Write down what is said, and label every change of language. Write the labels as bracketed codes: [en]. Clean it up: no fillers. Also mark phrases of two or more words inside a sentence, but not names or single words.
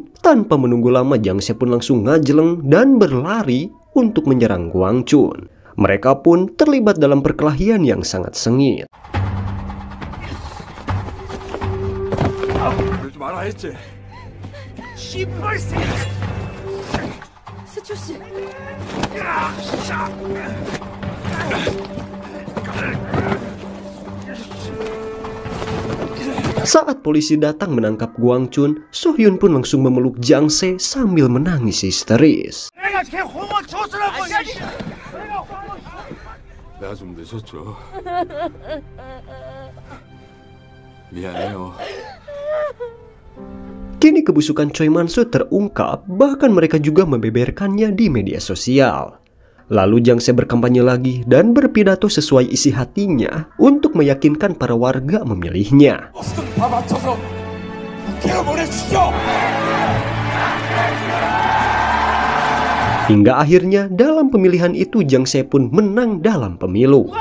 [id] Tanpa menunggu lama, Jang Se pun langsung ngajeleng dan berlari untuk menyerang Gwang Chun. Mereka pun terlibat dalam perkelahian yang sangat sengit. [ko] 스초 씨. [id] Saat polisi datang menangkap Gwang Chun, Sohyun pun langsung memeluk Jang Se sambil menangis histeris. [ko] 내가 좀 늦었죠. 미안해요. [id] Kini kebusukan Choi Man-soo terungkap, bahkan mereka juga membeberkannya di media sosial. Lalu Jang Se berkampanye lagi dan berpidato sesuai isi hatinya untuk meyakinkan para warga memilihnya. Hingga akhirnya dalam pemilihan itu Jang Se pun menang dalam pemilu.